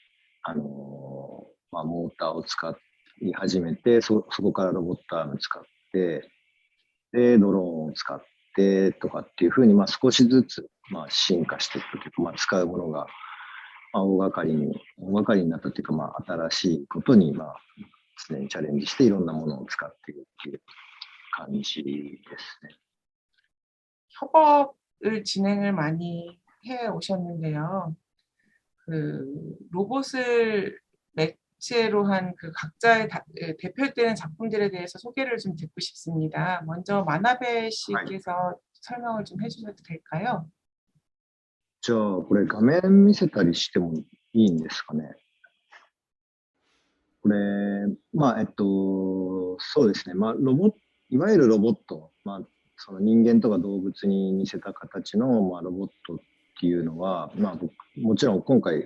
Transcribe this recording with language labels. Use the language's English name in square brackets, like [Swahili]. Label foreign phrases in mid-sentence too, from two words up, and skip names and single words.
[Japanese] モーターを使い始めて、そこからロボットアーム使って、で、ドローンを使ってとかっていうふうに、少しずつ、進化していくというか、使うものが、大掛かりになったというか、新しいことに、常にチャレンジしていろんなものを使っているっていう感じですね。 [Korean] 협업을 진행을 많이 해 오셨는데요. 그 로봇을 매체로 한 그 각자의 대표되는 작품들에 대해서 소개를 좀 듣고 싶습니다. 먼저 마나베 [Japanese] はい。 [Korean] 씨께서 설명을 좀 해주셔도 될까요? [Japanese] じゃあ、これ画面見せたりしてもいいんですかね。これ、そうですね。いわゆるロボット、その人間とか動物に似せた形の、ロボットっていうのは、もちろん今回